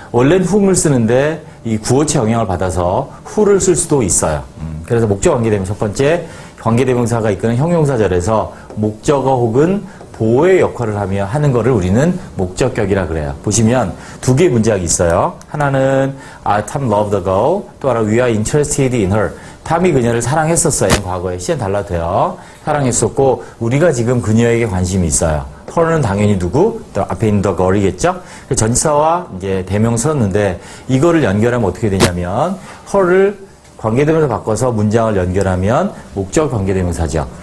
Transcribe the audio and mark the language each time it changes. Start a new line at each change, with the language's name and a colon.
Korean: 원래는 whom을 쓰는데 이 구어체 영향을 받아서 who를 쓸 수도 있어요. 그래서 목적 관계대명사 첫 번째 관계대명사가 이끄는 형용사절에서 목적어 혹은 보호의 역할을 하는 거를 우리는 목적격이라 그래요. 보시면 두 개의 문장이 있어요.
English: 하나는 Tom loved the girl, 또 하나 We are interested in her.
Korean: 탐이 그녀를 사랑했었어요. 과거에 시간 달라도 돼요. 사랑했었고 우리가 지금 그녀에게 관심이 있어요. her는 당연히 누구? 앞에 있는 the girl이겠죠? 전치사와 이제 대명사 썼는데 이거를 연결하면 어떻게 되냐면 her를 관계대명사 바꿔서 문장을 연결하면 목적 관계대명사죠.